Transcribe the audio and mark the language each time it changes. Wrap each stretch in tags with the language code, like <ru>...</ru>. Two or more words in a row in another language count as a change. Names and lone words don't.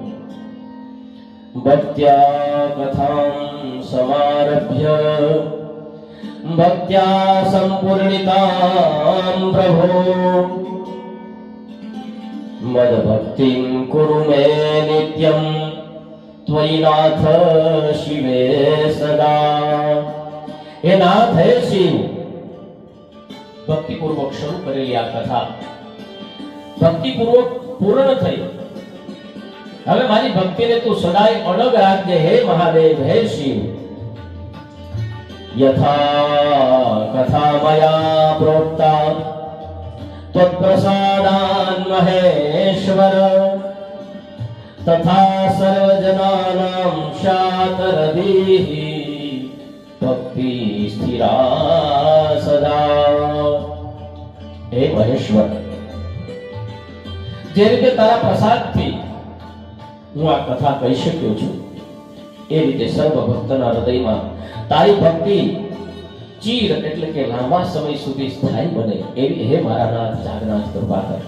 <sa>ભક્ત્યા કથાં સમારભ્ય ભક્ત્યા સંપૂર્ણિતાં પ્રભો મદ ભક્તિં કુરુ મે નિત્યં त्वयि नाथ शिवे सदा।</sa> <gu>હે નાથ, હે શિવ, ભક્તિ પૂર્વક શરૂ કરેલી આ કથા ભક્તિ પૂર્વક પૂર્ણ થઈ। હવે મારી ભક્તિને તું સદાય અડગ રાખજે હે મહાદેવ, હે શિવ।</gu> <sa>यथा कथा मया प्रोक्ता त्वत्प्रसादान् महेश्वर तथा सर्वजनानां शातरदीः भक्ति स्थिरा सदा।</sa> <gu>હે મહેશ્વર, જે રીતે તારા પ્રસાદથી હું આ કથા કહી શક્યો છું એ રીતે સર્વ ભક્તના હૃદયમાં તારી ભક્તિ ચીર એટલે કે લાંબા સમય સુધી સ્થાયી બને એવી હે મારા નાથ જાગનાથ કૃપા કર.</gu>